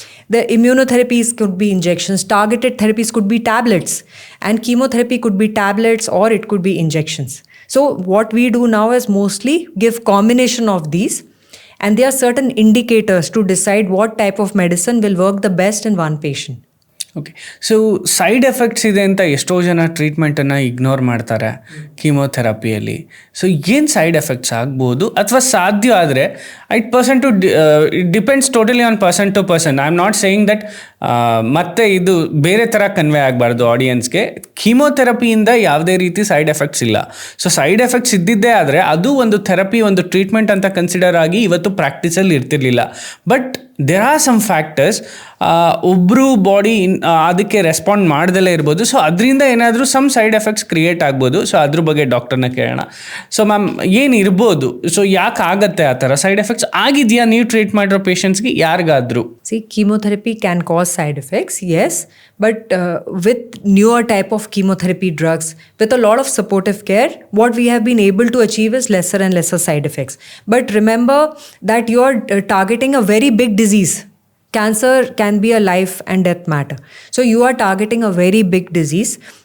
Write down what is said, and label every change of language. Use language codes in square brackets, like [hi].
[en] The immunotherapies could be injections, targeted therapies could be tablets, and chemotherapy could be tablets or it could be injections. So what we do now is mostly give combination of these, and there are certain indicators to decide what type of medicine will work the best in one patient. [kn] Okay, so side effects ಇದೆ ಅಂತ ಎಷ್ಟೋ ಜನ ಟ್ರೀಟ್ಮೆಂಟನ್ನು ignore ಮಾಡ್ತಾರೆ ಕೀಮೋಥೆರಪಿಯಲ್ಲಿ. So ಏನು side effects ಆಗ್ಬೋದು, ಅಥವಾ ಸಾಧ್ಯ ಆದರೆ [en] It depends totally on person to person. I am not saying that [kn] ಮತ್ತೆ ಇದು ಬೇರೆ ಥರ ಕನ್ವೆ ಆಗಬಾರ್ದು [en] ಆಡಿಯನ್ಸ್ಗೆ. [kn] ಕೀಮೋಥೆರಪಿಯಿಂದ ಯಾವುದೇ ರೀತಿ ಸೈಡ್ ಎಫೆಕ್ಟ್ಸ್ ಇಲ್ಲ. ಸೊ ಸೈಡ್ ಎಫೆಕ್ಟ್ಸ್ ಇದ್ದಿದ್ದೇ ಆದರೆ ಅದು ಒಂದು ಥೆರಪಿ, ಒಂದು ಟ್ರೀಟ್ಮೆಂಟ್ ಅಂತ ಕನ್ಸಿಡರ್ ಆಗಿ ಇವತ್ತು ಪ್ರಾಕ್ಟೀಸಲ್ಲಿ ಇರ್ತಿರ್ಲಿಲ್ಲ. [en] but there are some factors, [kn] ಒಬ್ಬರು ಬಾಡಿ ಅದಕ್ಕೆ ರೆಸ್ಪಾಂಡ್ ಮಾಡ್ದಲೇ ಇರ್ಬೋದು. ಸೊ ಅದರಿಂದ ಏನಾದರೂ ಸಮ್ ಸೈಡ್ ಎಫೆಕ್ಟ್ಸ್ ಕ್ರಿಯೇಟ್ ಆಗ್ಬೋದು. ಸೊ ಅದ್ರ ಬಗ್ಗೆ ಡಾಕ್ಟರ್ನ ಕೇಳೋಣ. ಸೊ ಮ್ಯಾಮ್, ಏನಿರ್ಬೋದು? ಸೊ ಯಾಕೆ ಆಗತ್ತೆ ಆ ಥರ ಸೈಡ್ ಎಫೆಕ್ಟ್ಸ್? ಆಗಿದೆಯಾ ನೀವು ಟ್ರೀಟ್ ಮಾಡಿರೋ ಪೇಷಂಟ್ಸ್ಗೆ ಯಾರಿಗಾದ್ರು? [en] See, chemotherapy can cause cause side effects, yes, but with newer type of chemotherapy drugs, with a lot of supportive care, what we have been able to achieve is lesser and lesser side effects. But remember that you are targeting a very big disease. Cancer can be a life and death matter. So you are targeting a very big disease.